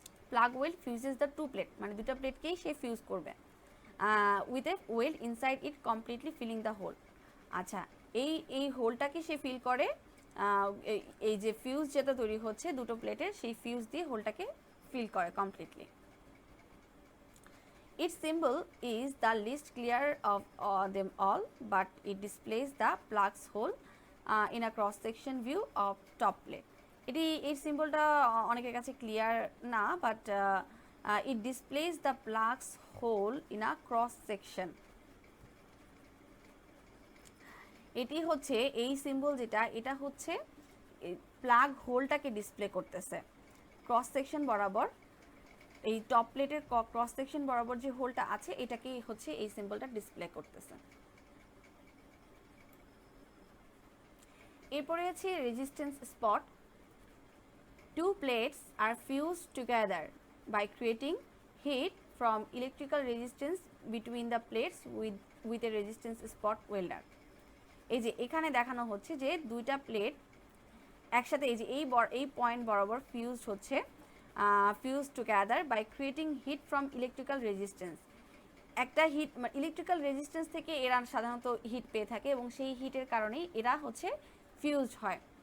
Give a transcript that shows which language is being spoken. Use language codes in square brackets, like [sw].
[en] plug weld fuses the two plate, [bn] মানে দুটো প্লেটকেই সে fuse করবে [en] With a weld inside it completely filling the hole. আচ্ছা, [bn] এই হোলটাকে সে ফিল করে, এই যে ফিউজ যেটা তৈরি হচ্ছে দুটো প্লেটের, সেই ফিউজ দিয়ে হোলটাকে ফিল করে completely. [en] Its symbol is the least clear of them all, but it displays the plug's hole in a cross-section view of top plate. [bn] এই সিম্বলটা অনেকের কাছে ক্লিয়ার না, but [en] it displays the plug's hole in a cross-section. [bn] এটি হচ্ছে এই symbol যেটা, এটা হচ্ছে প্লাগ হোলটাকে ডিসপ্লে করতেছে ক্রস সেকশন বরাবর। এই টপ প্লেটের ক্রস সেকশন বরাবর যে হোলটা আছে এটাকেই হচ্ছে এই সিম্বলটা ডিসপ্লে করতেছে। এরপরে আছে resistance spot. [en] Two plates are fused together by creating heat from electrical resistance between the plates with a resistance spot welder. [bn] এই যে এখানে দেখানো হচ্ছে যে দুইটা প্লেট একসাথে এই পয়েন্ট বরাবর ফিউজড হচ্ছে, [en] Fuse together by creating heat from electrical resistance. [bn] একটা হিট, ইলেকট্রিক্যাল রেজিস্ট্যান্স থেকে এরা সাধারণত হিট পেয়ে থাকে এবং সেই হিটের কারণেই এরা হচ্ছে ফিউজড হয়।